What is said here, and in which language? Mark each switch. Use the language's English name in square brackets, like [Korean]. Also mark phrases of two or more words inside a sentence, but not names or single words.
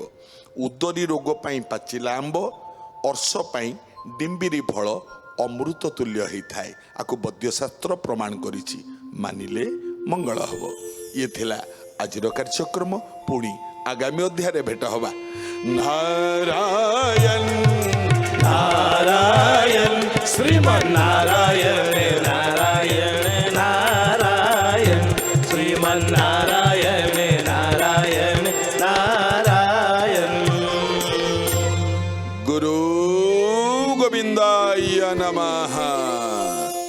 [Odia] ଉଦରୀ ରୋଗ ପାଇଁ ପାଚିଲା ଆମ୍ବ, ଅର୍ଶ ପାଇଁ ଡିମ୍ବିରି ଫଳ ଅମୃତ ତୁଲ୍ୟ ହେଇଥାଏ। ଆକୁ ବୈଦ୍ୟଶାସ୍ତ୍ର ପ୍ରମାଣ କରିଛି, ମାନିଲେ ମଙ୍ଗଳ ହବ। ଇଏ ଥିଲା ଆଜିର କାର୍ଯ୍ୟକ୍ରମ। ପୁଣି ଆଗାମୀ ଅଧ୍ୟାୟରେ ଭେଟ ହବା। ନାରାୟଣ [Sanskrit] नारायण श्रीमन्नारायण नारायण नारायण श्रीमन्नारायण नारायण नारायण गुरु ଗୋବିନ୍ଦାୟ ନମଃ।